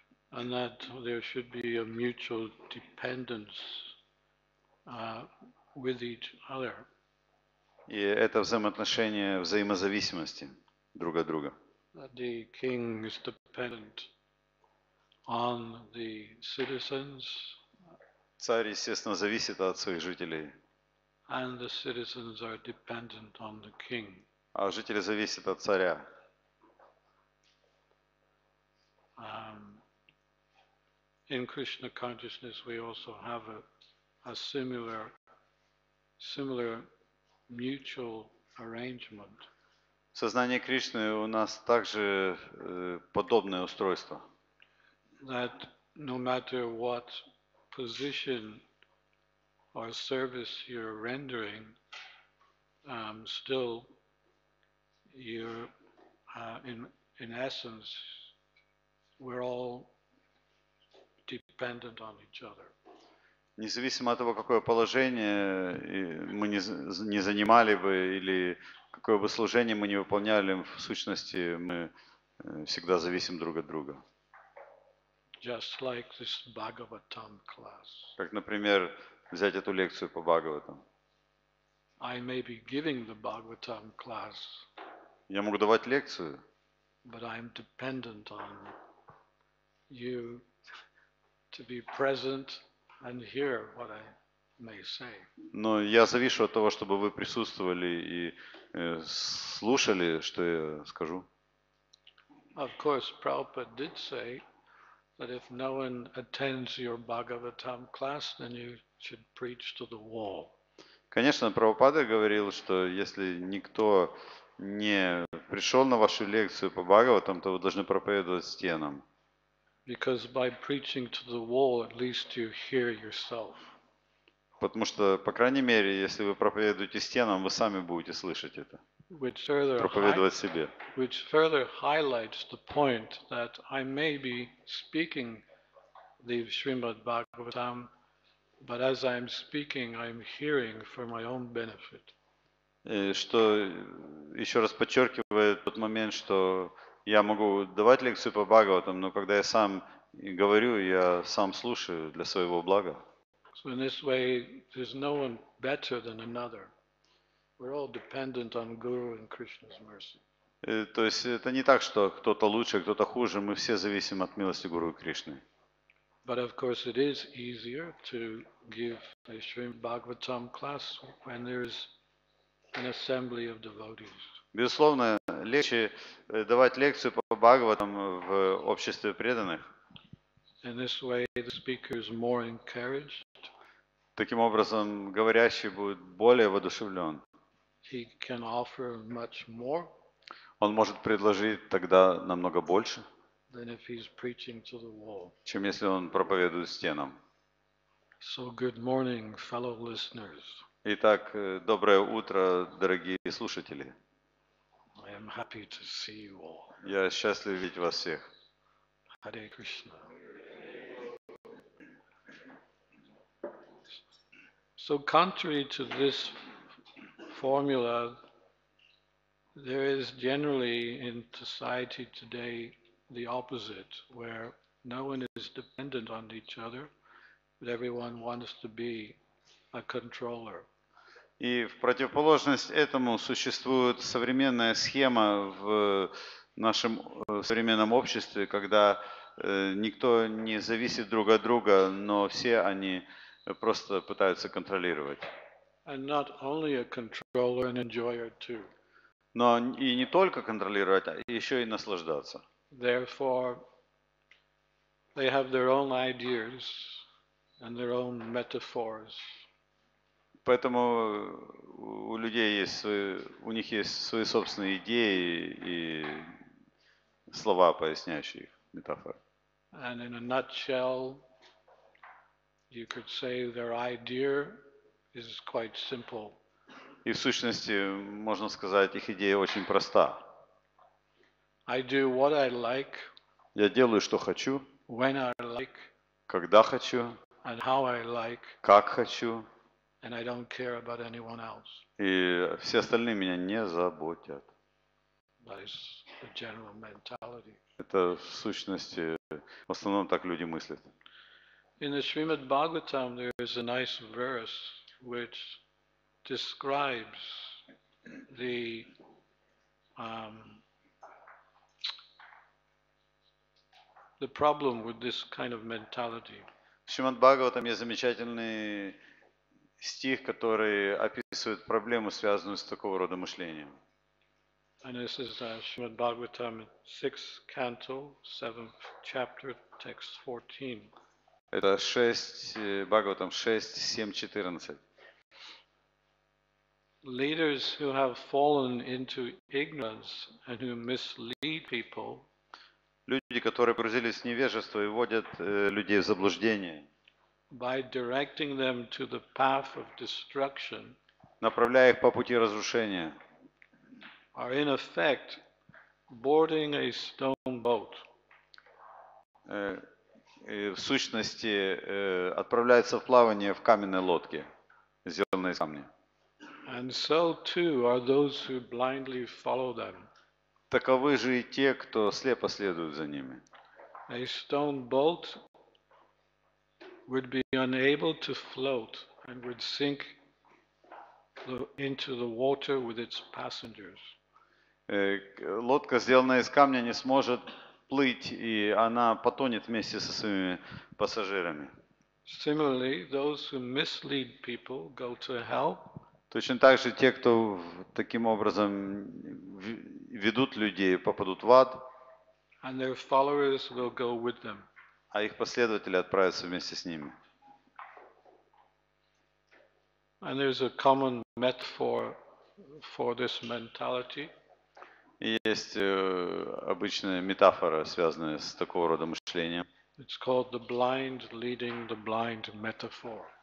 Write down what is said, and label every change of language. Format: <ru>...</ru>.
<en>And that there should be a mutual dependence with each other.</en> <ru>И это взаимоотношение взаимозависимости друг от друга.</ru> <en>That the king is dependent on the citizens.</en> <ru>Царь, естественно, зависит от своих жителей.</ru> <en>And the citizens are dependent on the king.</en> <ru>А жители зависят от царя.</ru> <en>In Krishna consciousness, we also have a similar mutual arrangement.</en> <ru>В сознании Кришны у нас также подобное устройство.</ru> <en>That no matter what position or service you're rendering, still you're in essence, we're all dependent on each other.</en> <ru>Независимо от того, какое положение мы не занимали бы или какое бы служение мы не выполняли, в сущности мы всегда зависим друг от друга.</ru> <en>Just like this Bhagavatam class.</en> <ru>Как, например, взять эту лекцию по Бхагаватам.</ru> <en>I may be giving the Bhagavatam class.</en> <ru>Я могу давать лекцию.</ru> <en>But I'm dependent on you to be present and hear what I may say.</en> <ru>Но я завишу от того, чтобы вы присутствовали и слушали, что я скажу.</ru> <en>Of course, Prabhupada did say that if no one attends your Bhagavatam class, then you should preach to the wall.</en> <ru>Конечно, Прабхупада говорил, что если никто не пришел на вашу лекцию по Бхагаватам, то вы должны проповедовать стенам.</ru> <en>Because by preaching to the wall, at least you hear yourself.</en> <ru>Потому что, по крайней мере, если вы проповедуете стенам, вы сами будете слышать это. Проповедовать себе.</ru> <en>Which further highlights the point that I may be speaking the Srimad Bhagavatam, but as I'm speaking, I'm hearing for my own benefit.</en> <ru>Что еще раз подчеркивает тот момент, что я могу давать лекцию по Бхагаватам, но когда я сам говорю, я сам слушаю для своего блага.</ru> <en>So in this way, there's no one better than another. We're all dependent on Guru and Krishna's mercy.</en> <ru>То есть это не так, что кто-то лучше, кто-то хуже, мы все зависим от милости Гуру и Кришны.</ru> <en>But of course, it is easier to give a Srimad Bhagavatam class when there's an assembly of devotees.</en> <ru>Безусловно, легче давать лекцию по Бхагаватам в обществе преданных.</ru> <en>In this way, the speaker is more encouraged.</en> <ru>Таким образом, говорящий будет более воодушевлен.</ru> <en>He can offer much more</en> <ru>Он может предложить тогда намного больше,</ru> <en>than if he's preaching to the wall.</en> <ru>чем если он проповедует стенам.</ru> <en>So good morning, fellow listeners.</en> <ru>Итак, доброе утро, дорогие слушатели.</ru> <en>I am happy to see you all.</en> <ru>Я счастлив видеть вас всех.</ru> <en>Hare Krishna. So contrary to this formula, there is generally in society today the opposite, where no one is dependent on each other, but everyone wants to be a controller.</en> <ru>И в противоположность этому существует современная схема в нашем современном обществе, когда никто не зависит друг от друга, но все они просто пытаются контролировать.</ru> <en>And not only a controller, an enjoyer too.</en> <ru>Но и не только контролировать, а еще и наслаждаться.</ru> <en>Therefore, they have their own ideas and their own metaphors.</en> <ru>Поэтому у людей есть у них есть свои собственные идеи и слова, поясняющие их, метафоры.</ru> <en>And in a nutshell, you could say their idea is quite simple.</en> <ru>И в сущности, можно сказать, их идея очень проста.</ru> <en>I do what I like,</en> <ru>Я делаю, что хочу,</ru> <en>when I like,</en> <ru>когда хочу,</ru> <en>and how I like,</en> <ru>как хочу,</ru> <en>and I don't care about anyone else.</en> <ru>и все остальные меня не заботят.</ru> <en>That is the general mentality.</en> <ru>Это в сущности, в основном так люди мыслят.</ru> <en>In the Srimad Bhagavatam, there is a nice verse which describes the problem with this kind of mentality.</en> <ru>В Шримад Бхагаватам есть замечательный стих, который описывает проблему, связанную с такого рода мышлением.</ru> <en>And this is Srimad Bhagavatam, 6th canto, 7th chapter, text 14.</en> <ru>Это 6, Бхагаватам 6, 7, 14.</ru> <en>Leaders who have fallen into ignorance and who mislead people</en> <ru>Люди, которые погрузились в невежество и вводят людей в заблуждение,</ru> <en>by directing them to the path of destruction,</en> <ru>направляя их по пути разрушения,</ru> <en>are in effect boarding a stone boat.</en> <ru>В сущности, отправляются в плавание в каменной лодке, сделанной из камня.</ru> <en>And so too are those who blindly follow them.</en> <ru>Таковы же и те, кто слепо следует за ними.</ru> <en>A stone boat would be unable to float and would sink into the water with its passengers.</en> <ru>Лодка, сделанная из камня, не сможет плыть, и она потонет вместе со своими пассажирами.</ru> <en>Similarly, those who mislead people go to hell,</en> <ru>Точно так же те, кто таким образом ведут людей, попадут в ад,</ru> <en>and their followers will go with them.</en> <ru>а их последователи отправятся вместе с ними.</ru> <en>And there's a common metaphor for this mentality.</en> <ru>И есть обычная метафора, связанная с такого рода мышлением.</ru> <en>It's called the blind leading the blind metaphor.</en>